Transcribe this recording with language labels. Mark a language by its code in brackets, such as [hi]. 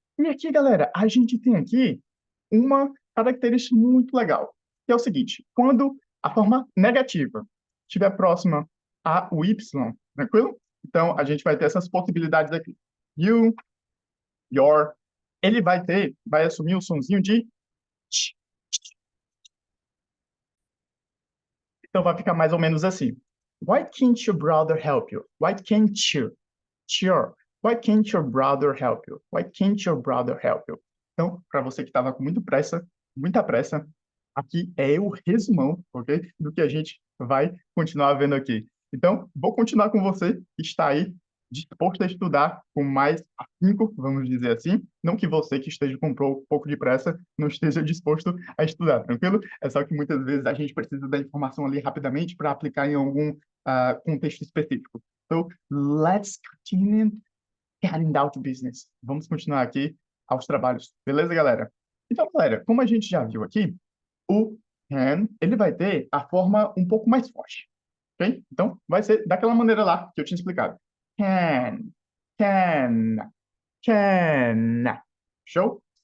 [pt] E aqui, galera, a gente tem aqui uma característica muito legal, que é o seguinte, quando a forma negativa estiver próxima a o Y, tranquilo? Então, a gente vai ter essas possibilidades aqui. You, your, ele vai assumir o sonzinho de tch. Então, vai ficar mais ou menos assim. [en] Why can't your brother help you? Why can't you? Sure. Why can't your brother help you? Why can't your brother help you? [pt] Então, para você que estava com muita pressa, aqui é o resumão, ok? Do que a gente vai continuar vendo aqui. Então, vou continuar com você que está aí disposto a estudar com mais afinco, vamos dizer assim. Não que você que esteja com um pouco de pressa não esteja disposto a estudar, tranquilo? É só que muitas vezes a gente precisa da informação ali rapidamente para aplicar em algum contexto específico. [en] So, let's continue getting down to business. [pt] Vamos continuar aqui aos trabalhos. Beleza, galera? Então, galera, como a gente já viu aqui, o can, ele vai ter a forma um pouco mais forte, ok? Então, vai ser daquela maneira lá que eu tinha explicado. Can, can, can. Show?